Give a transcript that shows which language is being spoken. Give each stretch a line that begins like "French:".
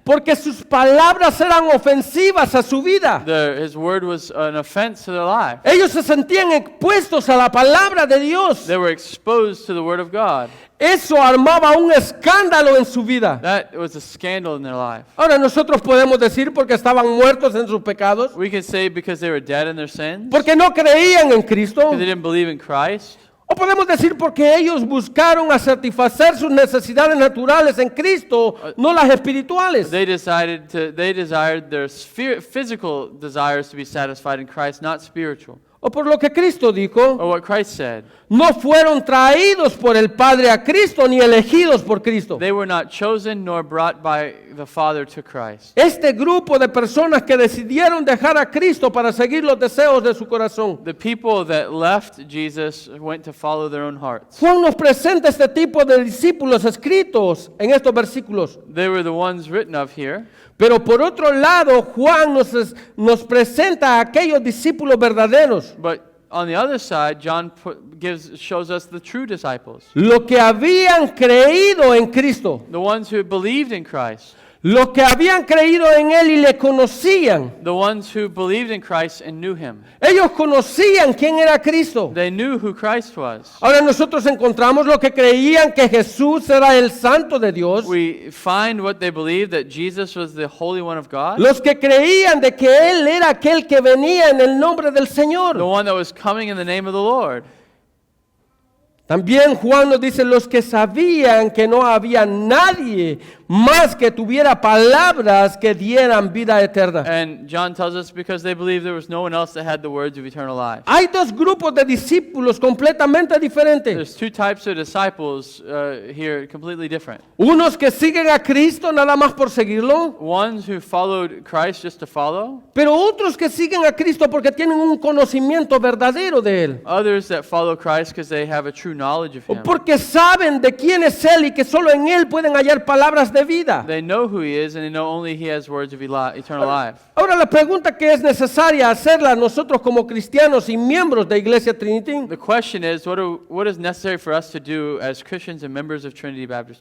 Spanish: porque sus palabras eran ofensivas a su vida.
English: His word was an offense to their life.
Spanish: Ellos se sentían expuestos a la palabra de Dios.
English: They were exposed to the word of God.
Spanish: Eso armaba un escándalo en su vida.
English: That was a scandal in their life.
Spanish: Ahora nosotros podemos decir porque estaban muertos en sus pecados,
English: We can say because they were dead in their sins,
Spanish: porque no creían en Cristo,
English: because they didn't believe in Christ.
Spanish: o podemos decir porque ellos buscaron a satisfacer sus necesidades naturales en Cristo, no las espirituales.
English: They desired their physical desires to be satisfied in Christ, not spiritual.
Spanish: O por lo que Cristo dijo,
English: Or what Christ said.
Spanish: no fueron traídos por el Padre a Cristo ni elegidos por Cristo.
English: They were not chosen nor brought by the Father to Christ.
Spanish: Este grupo de personas que decidieron dejar a Cristo para seguir los deseos de su corazón.
English: The people that left Jesus went to follow their own hearts.
Spanish: Juan nos presenta este tipo de discípulos escritos en estos versículos.
English: They were the ones written of here.
Spanish: Pero por otro lado, Juan nos presenta a aquellos discípulos verdaderos.
English: But on the other side, John shows us the true disciples,
Spanish: Los que habían creído en Cristo.
English: the ones who believed in Christ,
Spanish: Los que habían creído en Él y le conocían.
English: the ones who believed in Christ and knew Him.
Spanish: Ellos conocían quién era Cristo.
English: They knew who Christ was.
Spanish: Ahora nosotros encontramos los que creían que Jesús era el Santo de Dios.
English: We find what they believed, that Jesus was the Holy One of God,
Spanish: Los que creían de que Él era aquel que venía en el nombre del
English: the
Spanish: Señor.
English: one that was coming in the name of the Lord.
Spanish: También Juan nos dice los que sabían que no había nadie más que tuviera palabras que dieran vida eterna.
English: And John tells us because they believed there was no one else that had the words of eternal life.
Spanish: Hay dos grupos de discípulos completamente diferentes.
English: There's two types of disciples here, completely different.
Spanish: Unos que siguen a Cristo nada más por seguirlo,
English: Ones who followed Christ just to follow,
Spanish: pero otros que siguen a Cristo porque tienen un conocimiento verdadero de Él.
English: others that follow Christ because they have a true knowledge of
Spanish: O
English: Him.
Spanish: porque saben de quién es Él y que solo en Él pueden hallar palabras de vida.
English: They know who He is and they know only He has words of eternal life.
Spanish: Ahora la pregunta que es necesaria hacerla nosotros como cristianos y miembros de Iglesia Trinity
English: The question is, what is necessary for us to do as Christians and members of Trinity Baptist